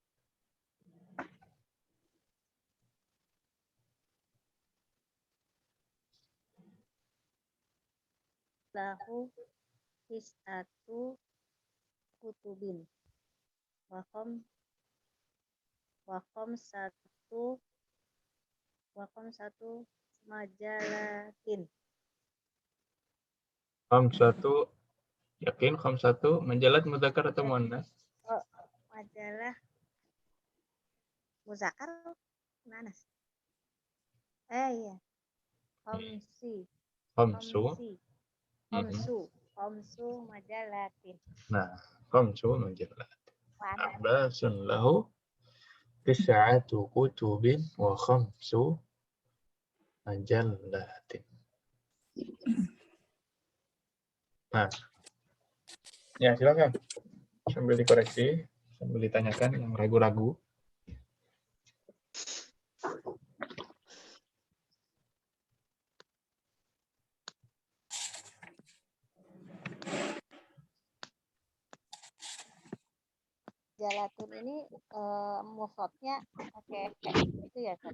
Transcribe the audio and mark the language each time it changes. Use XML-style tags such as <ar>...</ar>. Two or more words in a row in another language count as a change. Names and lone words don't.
<ar>لهُ تسعةُ كتبٍ وخمسةُ مجلاتٍ.</ar> <id>Khamsatu, yakin</id> <ar>خمسة مجلات</ar> <id>mudzakkar atau muannas? Oh, majalah muzakkar muannas.</id> <ar>Iya. خمس مجلاتٍ. Nah, خمس مجلات. عباسٌ له تسعةُ كتبٍ وخمسُ مجلاتٍ.</ar> <id>Nah, ya silakan. Sambil dikoreksi, sambil ditanyakan yang ragu-ragu. Jalatun ini mufradnya pakai itu ya kan?</id>